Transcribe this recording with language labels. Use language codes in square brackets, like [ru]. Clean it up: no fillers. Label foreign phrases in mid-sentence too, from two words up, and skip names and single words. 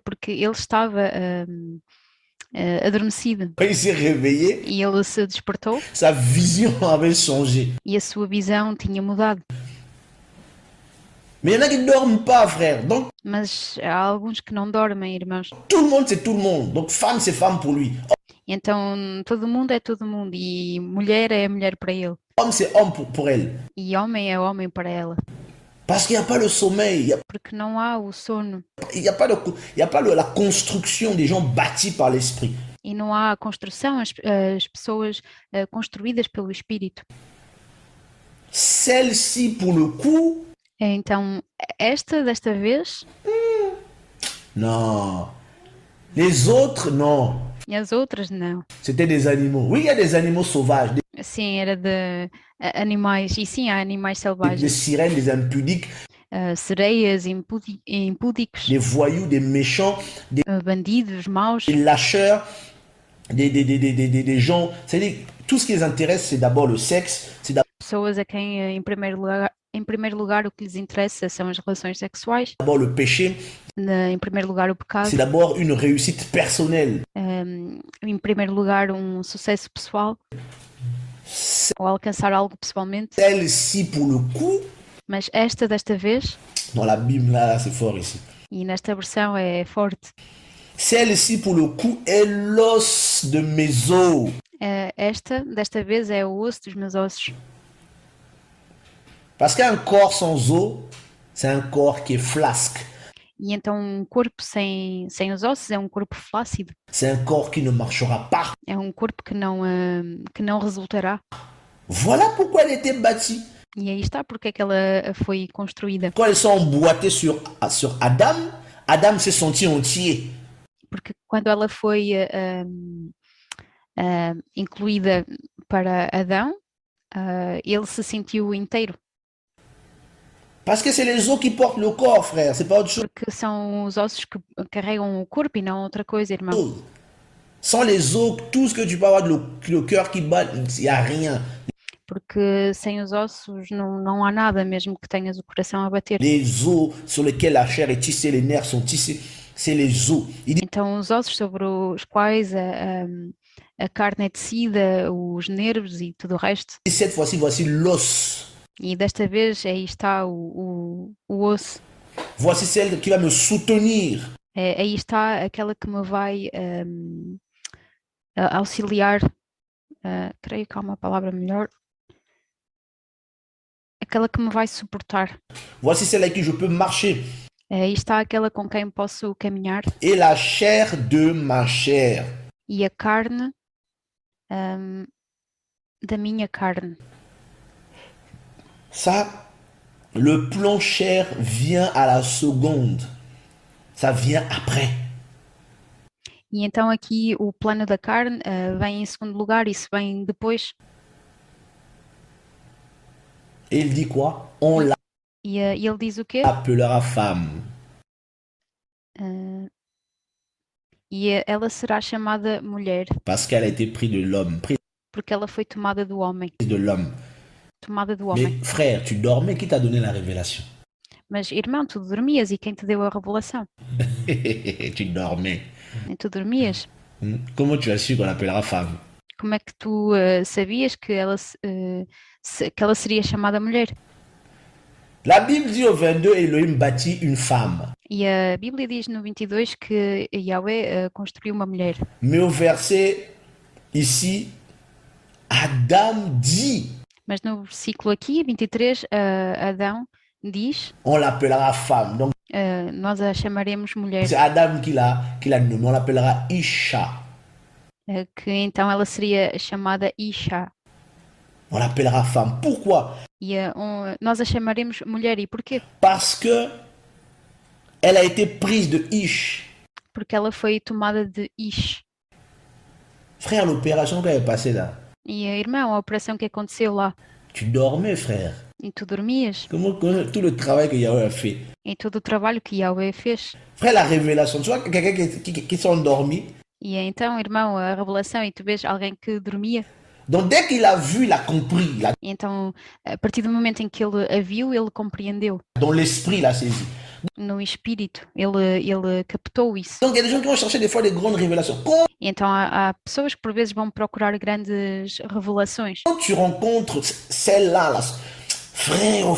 [pt] Porque ele estava adormecido [fr] quand il s'est réveillé, [pt] e ele se despertou [fr] sa vision avait changé. [pt] e a sua visão tinha mudado. [fr] Mais il y en a qui ne dorment pas, frère. Donc, [pt] Mas há alguns que não dormem, irmãos. [fr] tout le monde, c'est tout le monde. Donc, femme, c'est femme pour lui. [pt] Então, todo mundo é todo mundo e mulher é mulher para ele. [fr] Homme, c'est homme pour elle. [pt] E homem é homem para ela. [fr] Parce qu'il n'y a pas le sommeil, [pt] Porque não há o sono [fr] il n'y a pas, la construction des gens bâtis par l'esprit. [pt] e não há a construção, as pessoas construídas pelo Espírito. [fr] Celle-ci, pour le coup, [pt] Então, desta vez, [fr] non. Les autres, non. [pt] e as outras não. [fr] C'était des animaux. Oui, il y a des animaux sauvages, [pt] Sim, era de animais, e sim, há animais [fr] des [pt] selvagens, [fr] sirènes, des impudiques, [pt] sereias, impúdicos, [fr] des voyous, des méchants, [pt] bandidos, maus, [fr] des lâcheurs, des gens. C'est-à-dire, tout ce qui les intéresse, c'est d'abord le sexe, c'est [pt] pessoas a quem, em primeiro lugar, o que lhes interessa são as relações sexuais, [fr] d'abord le péché, [pt] em primeiro lugar, o pecado, [fr] c'est d'abord une réussite personnelle. [pt] em primeiro lugar, um sucesso pessoal, ou alcançar algo pessoalmente. [fr] Celle-ci, pour le coup, [pt] Mas desta vez, [fr] dans la Bible, là, c'est fort ici. [pt] e nesta versão é forte, [fr] Celle-ci, pour le coup, est l'os de mes os. [pt] desta vez é o osso dos meus ossos. [fr] Parce qu'un corps sans os, c'est un corps qui est flasque. [pt] E então um corpo sem os ossos é um corpo flácido, [fr] C'est un corps qui ne marchera pas. [pt] é um corpo que não resultará. [fr] Voilà pourquoi elle était bâtie. [pt] E aí está porque é que ela foi construída. [fr] Quand elles sont emboîtées sur Adam, Adam s'est senti entier. [pt] Porque quando ela foi incluída para Adão, ele se sentiu inteiro. [fr] Parce que c'est les os qui portent le corps, frère. C'est pas autre chose. [pt] Porque são os ossos que carregam o corpo e não outra coisa, irmão. [fr] Sans les os, tout ce que tu peux avoir, le cœur qui bat, il n'y a rien. [pt] Porque sem os ossos não há nada, mesmo que tenhas o coração a bater. [fr] Les os sur lesquels la chair est tissée, les nerfs sont tissés, c'est les os. Il dit, [pt] Então, os ossos sobre os quais a carne é tecida, os nervos e tudo o resto. [fr] cette fois-ci, voici l'os. [pt] E desta vez aí está o osso. [fr] Voici celle qui va me soutenir. [pt] Aí está aquela que me vai auxiliar. Creio que há uma palavra melhor. Aquela que me vai suportar. [fr] Voici celle avec qui je peux marcher. [pt] Aí está aquela com quem posso caminhar. [fr] Et la chair de ma chair. [pt] E a carne da minha carne. [fr] Ça, le plan chair vient à la seconde. Ça vient après. [pt] E então aqui o plano da carne vem em segundo lugar, isso vem depois. [fr] Et il dit quoi? On [pt] E ele diz o quê? [fr] l'appellera femme. [pt] E ela será chamada mulher, [fr] Parce qu'elle a été prise de l'homme. Prise [pt] porque ela foi tomada do homem. [fr] de l'homme. [pt] Tomada do [fr] Mais [pt] homem. [fr] frère, tu dormais, qui t'a donné la révélation? [pt] Mas, irmão, tu dormias e quem te deu a revelação? [fr] Tu dormais. [pt] E tu dormias? [fr] Comment tu as su qu'on l'appellera femme? [pt] Como é que tu sabias que ela seria chamada mulher? [fr] La Bible dit au 22, Elohim bâtit une femme. [pt] E a Bíblia diz no 22 que Yahweh construiu uma mulher. [fr] Mais au verset ici, Adam dit, [pt] Mas no versículo aqui, 23, Adão diz, [fr] on l'appellera femme. Donc [pt] nós a chamaremos mulher, [fr] c'est Adam qui l'a nommé, on l'appellera Isha. [pt] que então ela seria chamada Isha. [fr] On l'appellera femme. Pourquoi? [pt] E nós a chamaremos mulher. E porquê? [fr] Parce que elle a été prise de Ish. [pt] Porque ela foi tomada de Ish. [fr] Frère, l'opération qu'elle est passée là. [pt] E irmão, a operação que aconteceu lá. [fr] Tu dormais, frère. [pt] E tu dormias. [fr] Comment tout le travail que Yahweh a fait. [pt] E todo o trabalho que Yahweh fez. [fr] Frère, la révélation. Tu vois quelqu'un qui s'est endormi. [pt] E então, irmão, a revelação, e tu vês alguém que dormia. [fr] Donc dès qu'il a vu, il a compris, [pt] Então, a partir do momento em que ele a viu, ele compreendeu. [fr] dans l'esprit, il a saisi. [pt] No espírito, ele captou isso. [fr] Donc il y a des gens qui vont chercher des fois des grandes révélations. Quand [pt] Então, há pessoas que por vezes vão procurar grandes revelações. [fr] tu rencontres celle-là, là, frère, au